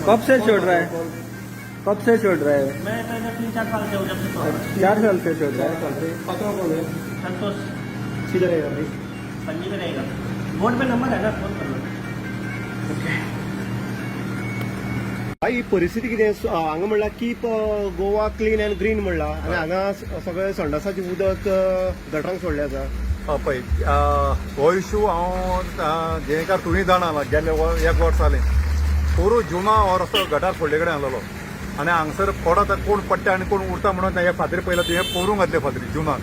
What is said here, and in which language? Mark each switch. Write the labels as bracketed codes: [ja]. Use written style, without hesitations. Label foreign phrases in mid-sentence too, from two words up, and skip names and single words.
[hi] कब से छोड़ रहा है? कौन? कब से छोड़ रहा है? मैं पहले 3-4 साल से हूँ जब से छोड़ रहा हूँ। 4 साल से छोड़ रहा चार है। साल से पता कौन है? संतोष किधर है अभी? पंजी में रहेगा। बोर्ड पे नंबर है ना, फोन कर लो। [kok] ही परिस्थिती कितें हांगा म्हणला [en] keep Goa clean and green [kok] म्हणला आनी हांगा सगळे संडासाची उदक गटरांक सोडले आसा. पळय हो इश्यू हांव जेकार तुमी जाणा गेले 1 वर्स जालें पोरू जुना हो रस्तो गटार फोडले कडेन आसलेलो आनी हांगसर पडत कोण पडटा आनी कोण उरता म्हणून हे फातरी पयला हे पोरूं घातले फातरी जुनाक.